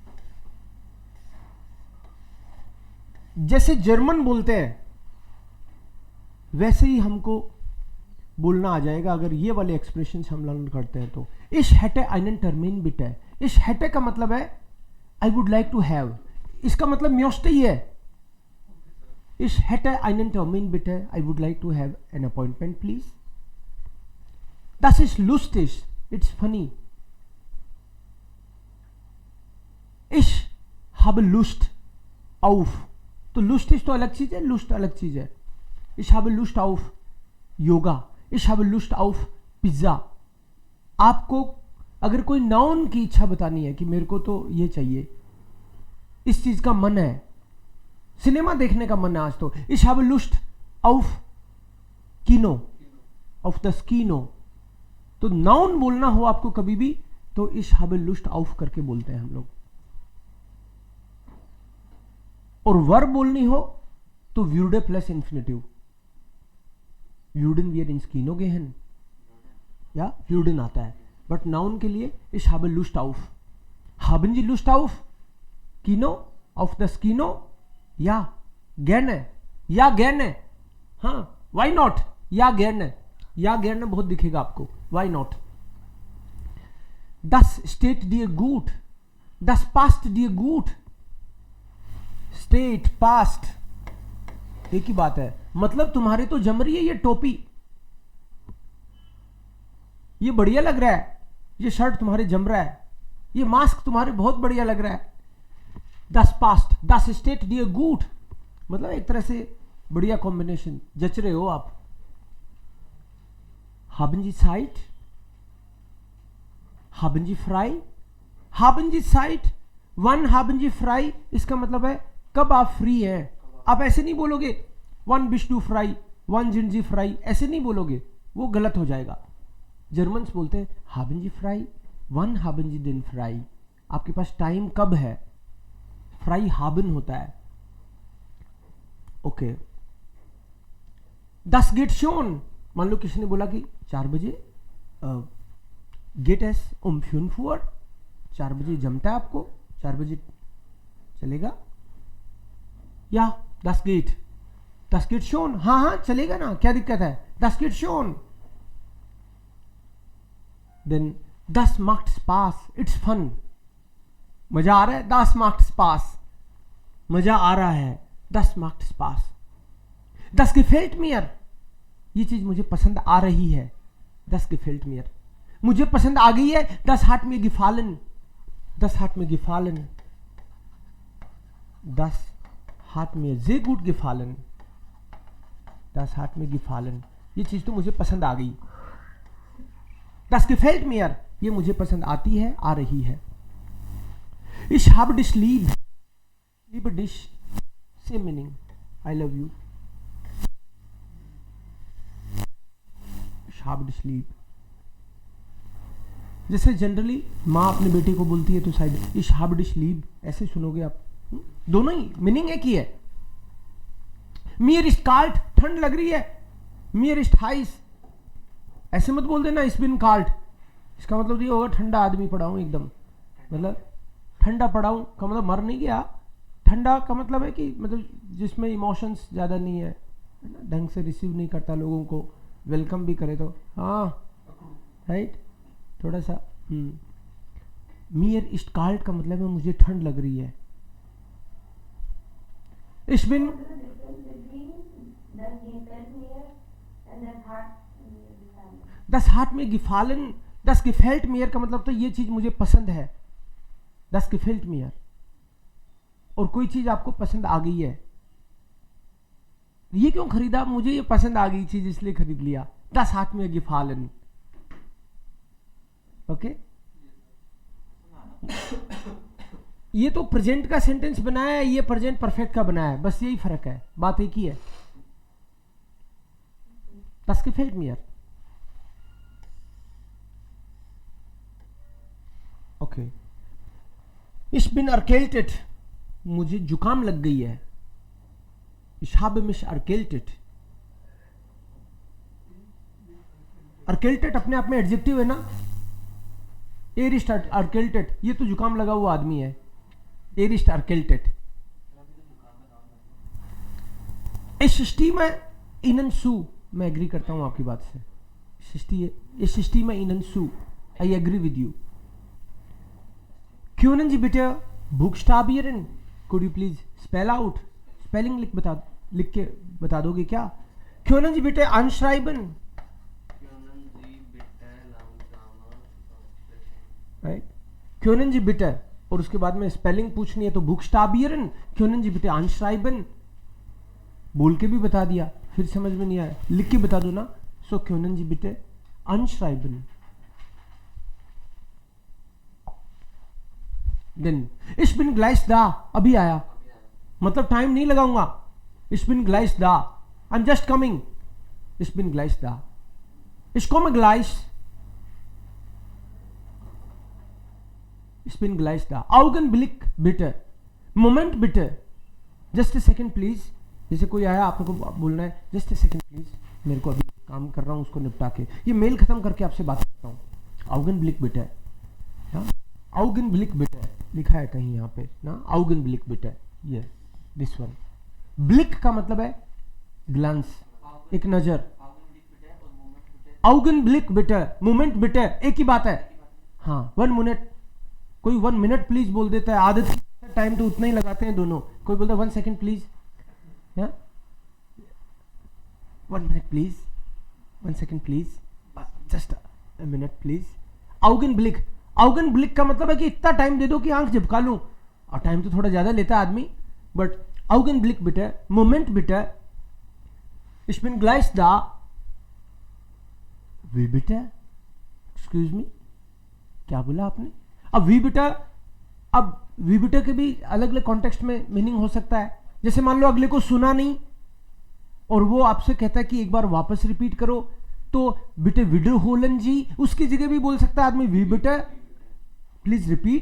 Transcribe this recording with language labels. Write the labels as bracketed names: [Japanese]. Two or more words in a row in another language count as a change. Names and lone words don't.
[Hindi] जैसे जर्मन बोलते हैं वैसे ही हमको बोलना आ जाएगा अगर ये वाले एक्सप्रेशंस हम लर्न करते हैं तो। [German] Ich hätte einen Termin bitte. Ich hätte [Hindi] का मतलब है [English] I would like to have, [Hindi] इसका मतलब म्योस्ट ही है। [German] Ich hätte einen Termin bitte, [English] I would like to have an appointment please. [German] Das ist lustig, [English] it's funny. [German] Ich habe Lust auf, [Hindi] तो lustig तो अलग चीज है, लुस्ट अलग चीज है। [German] Ich habe Lust auf योगा, ich habe Lust auf पिज्जा। [Hindi] आपको अगर कोई नाउन की इच्छा बतानी है कि मेरे को तो ये चाहिए, इस चीज का मन है, सिनेमा देखने का मन है आज तो, [German] ich habe Lust auf Kino, auf das Kino। [Hindi] तो नाउन बोलना हो आपको कभी भी तो [German] ich habe Lust auf [Hindi] करके बोलते हैं हम लोग। और वर्ब बोलनी हो तो würde प्लस इंफिनिटिव, [German] würden wir ins Kino gehen, या würden [Hindi] आता है। बट नाउन के लिए [German] ich habe Lust auf, haben Sie Lust auf Kino, auf das Kino, ja gerne, या gerne, [English] हाँ why not, [Hindi] या gerne, या gerne बहुत दिखेगा आपको, [English] why not। [German] Das steht dir gut, das passt dir gut, steht passt [Hindi] एक ही बात है, मतलब तुम्हारे तो जम रही है ये टोपी, ये बढ़िया लग रहा है, ये शर्ट तुम्हारे जम रहा है, ये मास्क तुम्हारे बहुत बढ़िया लग रहा है। [German] das passt, das steht dir gut, [Hindi] मतलब एक तरह से बढ़िया कॉम्बिनेशन, जच रहे हो आप। [German] haben Sie Zeit, haben Sie frei, haben Sie Zeit, wann haben Sie frei, [Hindi] इसका मतलब है कब आप फ्री हैं। आप ऐसे नहीं बोलोगे [German] wann bist du frei, wann sind Sie frei, [Hindi] ऐसे नहीं बोलोगे, वो गलत हो जाएगा। जर्मन्स बोलते हैं [German] haben Sie frei, wann haben Sie den frei, [Hindi] आपके पास टाइम कब है, [German] frei haben [Hindi] होता है। ओके, [German] das geht schon, [Hindi] मान लो किसी ने बोला कि 4 बजे [German] geht es um 5 Uhr, [Hindi] 4 बजे जमता है आपको, 4 बजे चलेगा, या [German] das geht schon, [Hindi] हाँ हाँ चलेगा ना, क्या दिक्कत है, [German] das geht schon। then das macht Spaß, [English] it's fun, [Hindi] मजा आ रहा है, [German] das macht Spaß, [Hindi] मजा आ रहा है, [German] das macht Spaß। das gefällt mir, [Hindi] ये चीज मुझे पसंद आ रही है, [German] das gefällt mir। [Hindi] मुझे पसंद आ गई है, [German] das hat mir gefallen, das hat mir gefallen, das hat mir sehr gut gefallen, das hat mir gefallen, [Hindi] ये चीज तो मुझे पसंद आ गई। [German] das gefällt mir, [Hindi] ये मुझे पसंद आती है, आ रही है। [German] ich habe dich lieb, liebe dich, [English] same meaning, I love you। [German] ich habe dich lieb, [Hindi] जैसे जनरली माँ अपने बेटे को बोलती है तो शायद [German] ich habe dich lieb [Hindi] ऐसे सुनोगे आप, दोनों ही मीनिंग एक ही है। [German] mir ist kalt, [Hindi] ठंड लग रही है, [German] mir ist heiß, [Hindi] ऐसे मत बोल देना [German] ich bin kalt, [Hindi] इसका मतलब ये होगा ठंडा आदमी पड़ा हूं एकदम, मतलब ठंडा पड़ा हूं का मतलब मर नहीं गया, ठंडा का मतलब है कि मतलब जिसमें इमोशंस ज़्यादा नहीं है, ढंग से रिसीव नहीं करता लोगों को, वेलकम भी करे तो हाँ राइट, थोड़ा सा। [German] mir ist kalt [Hindi] का मतलब है मुझे ठंड लग रही है। [German] ich bin, das hat mir gefallen, das gefällt mir [Hindi] का मतलब तो ये चीज मुझे पसंद है, [German] das gefällt mir। [Hindi] और कोई चीज आपको पसंद आ गई है, ये क्यों खरीदा, मुझे ये पसंद आ गई चीज इसलिए खरीद लिया, [German] das hat mir gefallen। [Hindi] ओके, ये तो प्रेजेंट का सेंटेंस बनाया है, ये प्रेजेंट परफेक्ट का बनाया है, बस यही फर्क है, बात एक ही है। [German] das gefällt mir। ओके, Ich bin erkältet. [Hindi] मुझे जुकाम लग गई है. [German] Ich habe mich erkältet. [Hindi] erkältet अपने आप में एडजेक्टिव है ना. [German] Er ist erkältet. [Hindi] ये तो जुकाम लगा हुआ आदमी है. [German] Er ist erkältet. Ich stimme Ihnen zu. [Hindi] मैं एग्री करता हूं आपकी बात से. [German] Ich stimme Ihnen zu. [English] I agree with you. [German] Können Sie bitte buchstabieren? [English] Could you please spell out? [Hindi] Spelling लिख के बता दोगे क्या? [German] Können Sie bitte anschreiben? [English] Right? [German] Können Sie bitte, [Hindi] और उसके बाद में स्पेलिंग पूछनी है तो buchstabieren. [German] Können Sie bitte anschreiben? [Hindi] बोल के भी बता दिया, फिर समझ में नहीं आया, लिख के बता दो ना. [German] So können Sie bitte anschreiben. Then ich bin gleich da. [Hindi] अभी आया, मतलब टाइम नहीं लगाऊंगा. [German] Ich bin gleich da. [English] I'm just coming. [German] Ich bin gleich da. Ich komme gleich. Ich bin gleich da. Augenblick bitte. Moment bitte. [English] Just a second please. [Hindi] जैसे कोई आया आपको बोलना है [English] just a second please. [Hindi] मेरे को अभी काम कर रहा हूँ, उसको निपटा के ये मेल खत्म करके आपसे बात करता हूँ. [German] Augenblick bitte. [Hindi] हाँ, [German] Augenblick bitte [Hindi] लिखा है कहीं यहाँ पे ना. [German] Augenblick bitte. [English] ये this one. [Hindi] Blick का मतलब है glance, एक नजर. [German] Augenblick bitte, moment bitte [Hindi] एक ही बात है. हाँ, [English] 1 minute. [Hindi] कोई [English] 1 minute please [Hindi] बोल देता है, आदत टाइम तो उतना ही लगाते हैं दोनों. कोई बोलता है [English] 1 second please, 1 minute please, 1 second please, just a minute please. [Hindi] Augenblick. Augenblick का मतलब है कि इतना टाइम दे दो कि आंख झपका लूं. और टाइम तो थोड़ा ज्यादा लेता है आदमी, बट [German] Augenblick bitte, Moment bitte. Ich bin gleich da. Wie bitte? [English] Excuse me? [Hindi] क्या बोला आपने? अब [German] Wie bitte [Hindi] के भी अलग अलग कॉन्टेक्स्ट में मीनिंग हो सकता है. जैसे मान लो अगले को सुना नहीं और वो आपसे कहता है कि एक बार वापस रिपीट करो, तो [German] Bitte wiederholen Sie [Hindi] उसकी जगह भी बोल सकता है आदमी [German] Wie bitte [English] please repeat.